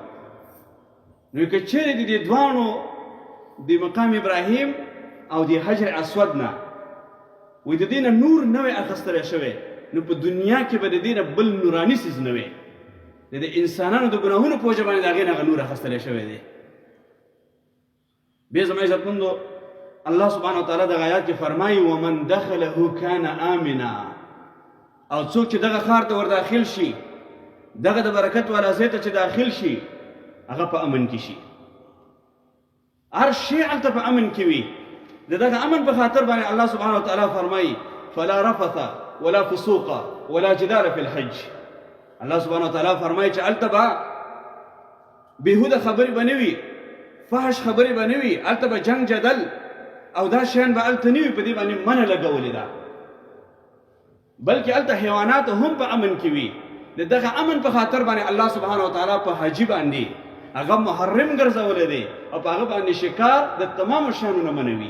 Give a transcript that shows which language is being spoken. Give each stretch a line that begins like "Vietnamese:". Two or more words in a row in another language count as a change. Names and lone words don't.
Pashto: نو که چیرې د دې دواړو د مقام ابراهیم او د حجر اسود نه وی د دې نه نور نه وی اخیستلی شوی، نو په دنیا کې به د دې نه بل نوراني څیز نه وی. د انسانانو د ګناهونو په وجه باندې د هغې نه هغه نور اخیستلی شوی دی. بیا زما عزتمندو الله سبحانه وتعالی دغه آیات کې فرمایي
Arabic: ومن دخله کان آمنا،
Pashto: او څوک چې دغه ښار ته ور داخل شي، دغه د برکت والا ځای ته چې داخل شي، هغه په امن کې شي. هر شی هلته په امن کې وي. د دغه امن په خاطر باندې الله سبحانه وتعالی فرمایي
Arabic: فلا رفث ولا فسوق ولا جدال فی الحج.
Pashto: الله سبحانه وتعالی فرمایي چې هلته به بېهوده خبرې به نه وي، فحش خبرې به نه وي، هلته به جنګ جدل او دا شیان به هلته نه وي. په دې باندې منع لګولې ده. بلکې هلته حیوانات هم په امن کې وي. د دغه امن په خاطر باندې الله سبحانه وتعالی په حاجي باندې هغه محرم ګرځولی دی او په هغه باندې شکار د تمامو شیانو نه منوي.